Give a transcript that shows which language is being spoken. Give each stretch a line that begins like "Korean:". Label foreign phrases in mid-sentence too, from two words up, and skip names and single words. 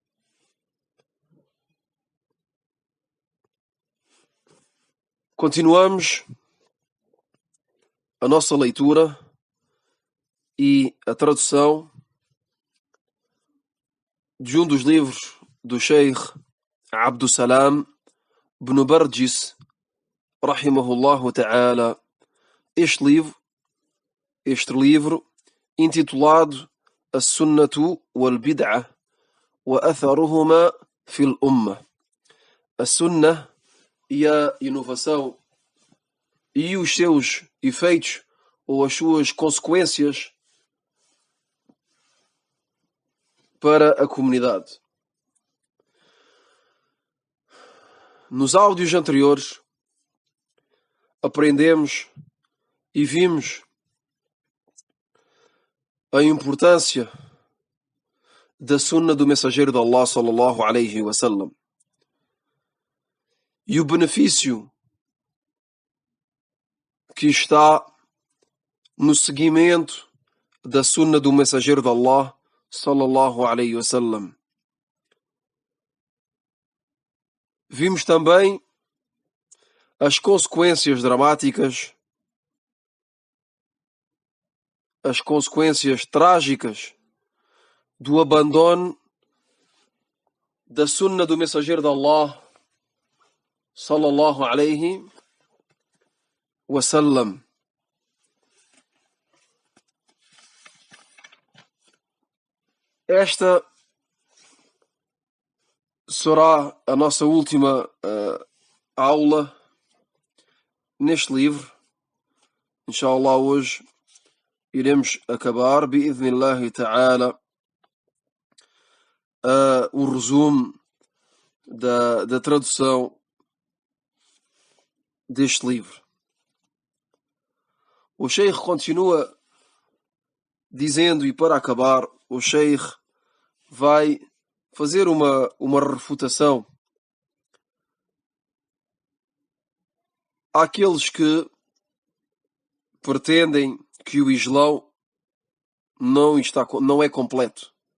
Portuguese: Continuamos a nossa leitura e a tradução de um dos livros do Sheikh Abdus Salam ibn Barjis,
Arabic: رحمه الله تعالى.
Portuguese: Este livro, intitulado As-Sunnatu wal-Bid'ah wa Atharuhuma fil Ummah. A Sunnah e a inovação e os seus efeitos ou as suas consequências para a comunidade. Nos áudios anteriores aprendemos e vimos a importância da sunna do mensageiro de Allah
Arabic: صلى الله عليه وسلم
Portuguese: e o benefício que está no seguimento da sunna do mensageiro de Allah
Arabic: صلى الله عليه وسلم.
Portuguese: Vimos também as consequências dramáticas, as consequências trágicas do abandono da sunna do mensageiro de Allah
Arabic: صلى الله عليه وسلم.
Portuguese: Esta será a nossa última aula neste livro. Inshallah, hoje iremos acabar,
Arabic: بإذن الله تعالى,
Portuguese: o resumo da tradução deste livro. O Sheikh continua dizendo, e para acabar, o Sheikh vai fazer uma refutação àqueles que pretendem que o Islão não é completo.